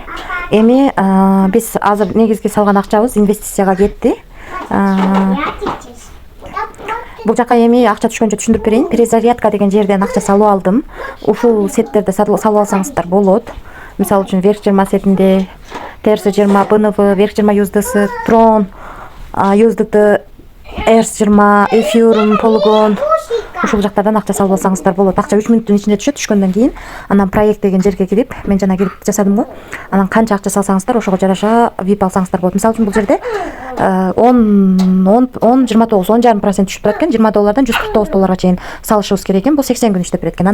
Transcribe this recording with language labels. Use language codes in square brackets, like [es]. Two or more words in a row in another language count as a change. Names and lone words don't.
[ky] Эми биз азыр негизги салган акчабыз инвестицияга кетти. Бул жака эми акча түшкөнчө түшүндүрүп берейин. Перезарядка деген жерден акча салып алдым. Ушул сеттерди салып алсаңыздар болот. Мисалы үчүн верчерма сетинде TRS20, BNV, верчерма USDC, Tron, USDT, ERS20, Ethereum, Polygon, ушул жактардан акча салып алсаңыздар болот. Акча 3 мүнөттүн ичинде түшөт. Түшкөндөн кийин анан проект деген жерге кирип, мен жана кирип жасадым го. Анан канча акча салсаңыздар, ошого жараша VIP алсаңыздар болот. Мисалы үчүн бул жерде 29, 10,5% түшүп турат экен. 20 доллардан 149 долларга чейин салышыбыз керек экен. Бул 80 күн иштеп берет экен.